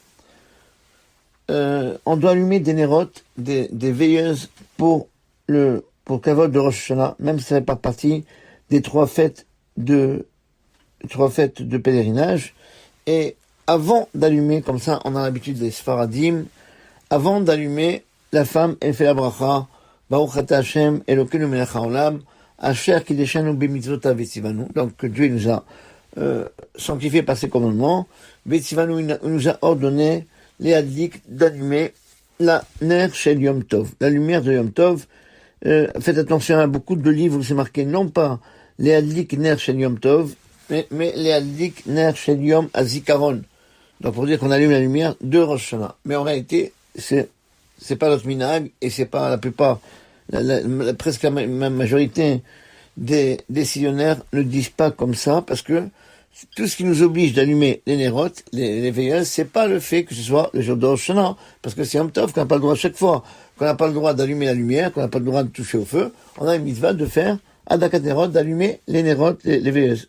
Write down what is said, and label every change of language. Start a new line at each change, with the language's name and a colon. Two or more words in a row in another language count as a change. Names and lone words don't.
French: On doit allumer des nérotes, des veilleuses pour Kavod de Rosh Hashanah, même si ça fait pas partie des trois fêtes de pèlerinage. Et avant d'allumer, comme ça on a l'habitude des Sfaradim, avant d'allumer, la femme, elle fait la bracha,
Hebrew: ברוך אתה ה', אלוקינו מלך העולם, אשר קדשנו במצוותיו וציוונו.
French: Donc Dieu nous a sanctifié par ses commandements. V'tzivanu, il nous a ordonné les hadlik d'allumer la
Hebrew: נר של יום טוב,
French: la lumière de Yom Tov. Faites attention à beaucoup de livres où c'est marqué non pas les
Hebrew: הדליק נר של יום טוב,
French: mais les
Hebrew: הדליק נר של יום הזכרון.
French: Donc pour dire qu'on allume la lumière de Rosh Hashanah. Mais en réalité, c'est pas notre minhag, et c'est pas la plupart, presque la majorité des décisionnaires ne disent pas comme ça, parce que tout ce qui nous oblige d'allumer les nérotes, les veilleuses, c'est pas le fait que ce soit le jour de Rosh Hashanah, parce que c'est Yom Tov, qu'on n'a pas le droit chaque fois, qu'on n'a pas le droit d'allumer la lumière, qu'on n'a pas le droit de toucher au feu, on a une mitzvah de faire
Hebrew: הדלקת נרות,
French: d'allumer les nérotes, les veilleuses.